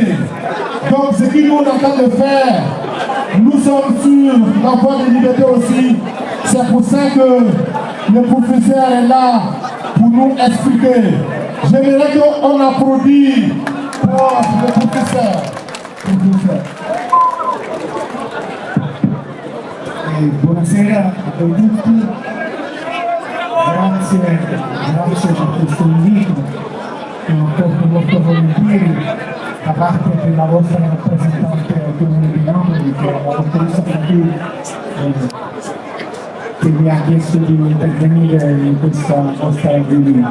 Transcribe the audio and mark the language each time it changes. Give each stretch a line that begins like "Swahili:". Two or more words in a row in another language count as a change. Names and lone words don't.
French: Donc ce qu'ils nous ont en train de faire, nous sommes sur la voie de liberté aussi. C'est pour ça que le professeur est là pour nous expliquer. J'aimerais qu'on applaudisse pour le professeur.
Italian: Buonasera a voi tutti, grazie per questo invito, che ho accolto molto volentieri da parte della vostra rappresentante al Comune di Napoli, che è la dottoressa Fabio, che mi ha chiesto di intervenire in questa nostra riunione.